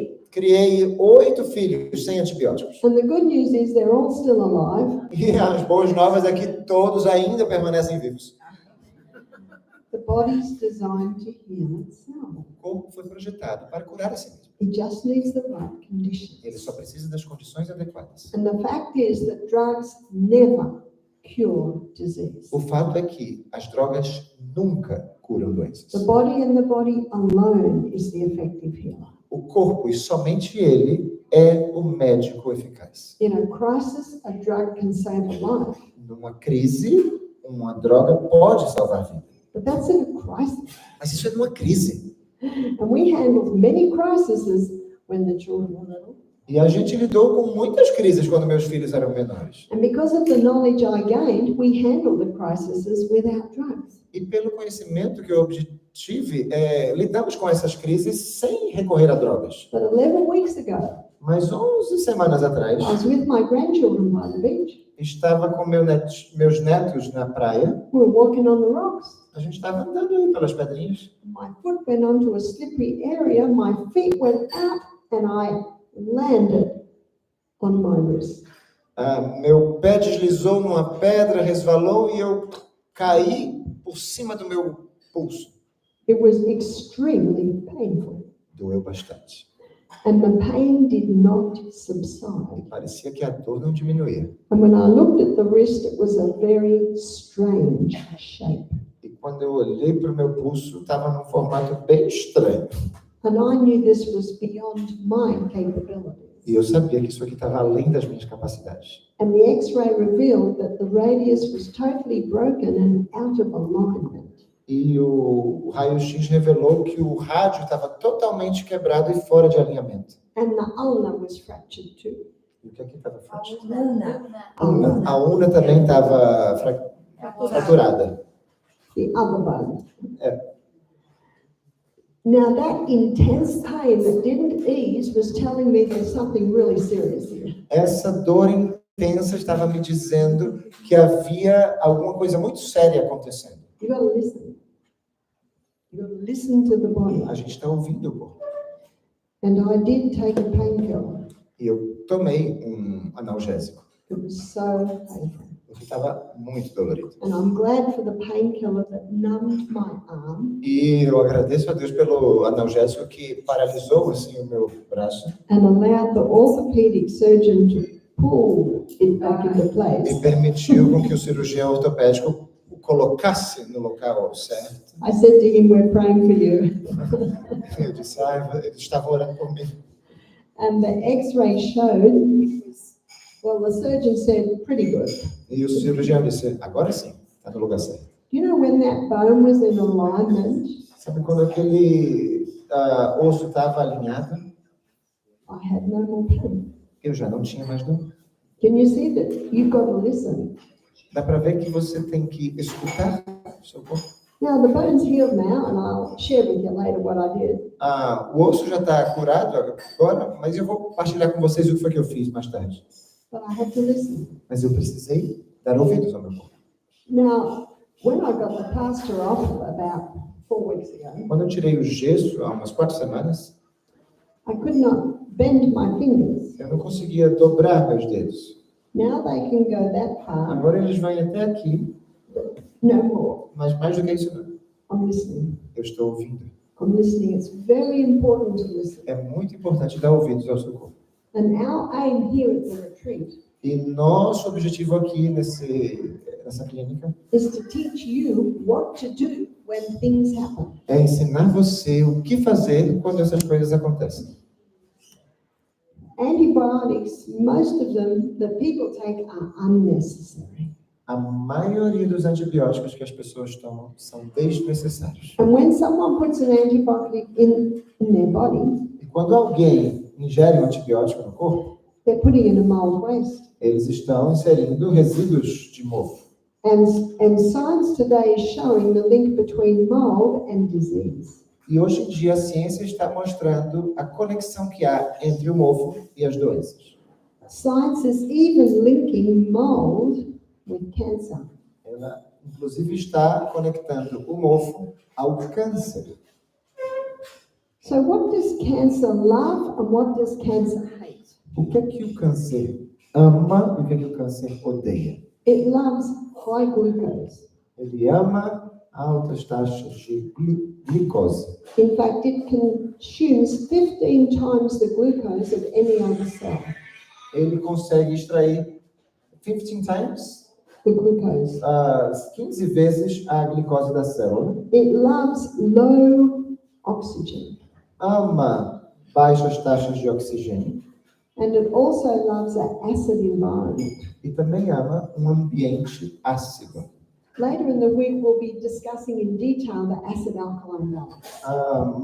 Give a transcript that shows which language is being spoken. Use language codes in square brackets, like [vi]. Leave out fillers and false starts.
[pt] Criei 8 filhos sem antibióticos. [en] And the good news is they're all still alive. [pt] E as boas novas é que todos ainda permanecem vivos. [en] The body's designed to heal itself. [pt] O corpo foi projetado para curar a si mesmo. [en] It just needs the right conditions. [pt] Ele só precisa das condições adequadas. [en] And the fact is that drugs never cure disease. [pt] O fato é que as drogas nunca curam doenças. [en] The body and the body alone is the effective healer. [pt] O corpo, e somente ele, é o médico eficaz. [en] In a crisis, a drug can save a life. [pt] Numa crise, uma droga pode salvar a vida. [en] But that's in a crisis. [pt] Mas isso é numa crise. [en] And we handled many crises when the children were little. [pt] E a gente lidou com muitas crises quando meus filhos eram menores. [en] And because of the knowledge I gained, we handled the crises without drugs. [pt] E pelo conhecimento que eu obtive, lidamos com essas crises sem recorrer a drogas. [en] But 11 weeks ago, [pt] Mas 11 semanas atrás, [en] I was with my grandchildren by the beach. [pt] estava com meus netos na praia. [en] We were walking on the rocks. [pt] A gente estava andando aí pelas pedrinhas. [en] My foot went onto a slippery area, my feet went out, and I landed on my wrist. [pt] Meu pé deslizou numa pedra, resvalou e eu caí por cima do meu pulso. [en] It was extremely painful, [pt] Doeu bastante. [en] and the pain did not subside. [pt] Parecia que a dor não diminuía. [en] And when I looked at the wrist, it was a very strange shape. [pt] E quando eu olhei para o meu pulso, estava num formato bem estranho. [en] And I knew this was beyond my capabilities. [pt] E eu sabia que isso aqui estava além das minhas capacidades. [en] And the X-ray revealed that the radius was totally broken and out of alignment. [pt] E o raio-x revelou que o rádio estava totalmente quebrado e fora de alinhamento. [en] And the ulna was fractured too. [pt] E o que aqui estava frágil? Una. A una também estava fraturada. [en] The other bone. [pt] É. [en] Now that intense pain that didn't ease was telling me there's something really serious here. [pt] Essa dor intensa estava me dizendo que havia alguma coisa muito séria acontecendo. [en] You got to listen. You got to listen to the body. [pt] A gente está ouvindo o corpo. [en] And I did take a painkiller. [pt] E eu tomei um analgésico, [en] It was so painful. [pt] porque estava muito dolorido. [en] And I'm glad for the painkiller that numbed my arm [pt] E eu agradeço a Deus pelo analgésico que paralisou assim o meu braço [en] and allowed the orthopedic surgeon to pull it back into [pt] e [en] place. [pt] permitiu com que o cirurgião ortopédico o colocasse no local certo. [en] I said to him, "We're praying for you." [pt] Eu disse, ele estava orando por mim. [en] And the X-ray showed, well, the surgeon said, pretty good. [pt] E o cirurgião disse, agora sim, está no lugar certo. [en] You know, when that bone was in alignment, [pt] Sabe quando aquele osso estava alinhado? [en] I had no more pain. [pt] Eu já não tinha mais dor. [en] Can you see that you've got to listen? [pt] Dá para ver que você tem que escutar o seu corpo. [en] Now, the bone's healed now, and I'll share with you later what I did. [pt] O osso já está curado agora, mas eu vou partilhar com vocês o que foi que eu fiz mais tarde. [en] But I had to listen. [pt] Mas eu precisei dar ouvidos ao meu corpo. [en] Now, when I got the plaster off about 4 weeks ago, [pt] Quando eu tirei o gesso, há umas 4 semanas, [en] I could not bend my fingers. [pt] eu não conseguia dobrar meus dedos. [en] Now they can go that far, [pt] Agora eles vão até aqui, [en] no more. [pt] mas mais do que isso não. [en] I'm listening. [pt] Eu estou ouvindo. [en] I'm listening. It's very important to listen. [pt] É muito importante dar ouvidos ao seu corpo. [en] And our aim here at the retreat [pt] E nosso objetivo aqui nessa clínica [en] is to teach you what to do when things happen. [pt] é ensinar você o que fazer quando essas coisas acontecem. [en] Antibiotics, most of them that people take are unnecessary. [pt] A maioria dos antibióticos que as pessoas tomam são desnecessários. [en] And when someone puts an antibiotic in their body, [pt] E quando alguém ingere um antibiótico no corpo, [en] they're putting in a mold waste. [pt] eles estão inserindo resíduos de mofo. [en] And science today is showing the link between mold and disease. [pt] E hoje em dia a ciência está mostrando a conexão que há entre o mofo e as doenças. [en] Science is even linking mold with cancer. [pt] Ela, inclusive, está conectando o mofo ao câncer. [en] So what does cancer love and what does cancer hate? [pt] O que é que o câncer ama e o que é que o câncer odeia? [en] It loves high glucose. [pt] Ele ama altas taxas de glicose. [en] In fact, it consumes 15 times the glucose of any other cell. [pt] Ele consegue extrair [en] 15 times, The glucose. [pt] 15 vezes a glicose da célula. [en] It loves low oxygen. [pt] Ama baixas taxas de oxigênio. [en] And it also loves an acid environment. [pt] E também ama um ambiente ácido. [en] Later in the week, we'll be discussing in detail the acid-alkaline balance.